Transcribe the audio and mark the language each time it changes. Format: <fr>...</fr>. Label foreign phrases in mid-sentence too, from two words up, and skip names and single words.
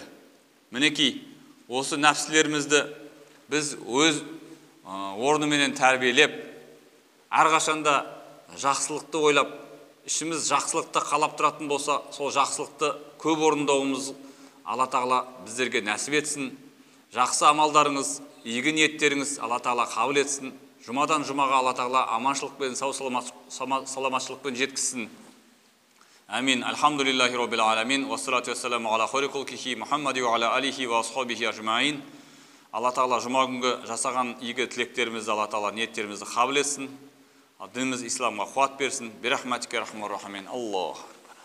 <kk>Мінекей, осы нәпсілерімізді біз өз орныменен тәрбиелеп, әрқашанда жақсылықты ойлап, ішіміз жақсылықты қалап тұратын болса, сол жақсылықты көп орындауымыз Алла Тағала біздерге нәсіп етсін. Жақсы амалдарыңыз, игі ниеттеріңіз Алла Тағала қабыл етсін. Жұмадан жұмаға Алла Тағала аманшылықпен, сау саламатшылықпен жеткізсін. Амин.</kk> <ar>الحمد لله رب العالمين والصلاة والسلام على خير خلقه محمد وعلى آله وأصحابه أجمعين.</ar> <kk>Алла Тағала жұма күнгі жасаған игі тілектерімізді, Алла Тағала ниеттерімізді қабыл етсін. Дініміз исламға қуат берсін.</kk> <ar>برحمتك رحمن رحيمين. Аллах.</ar>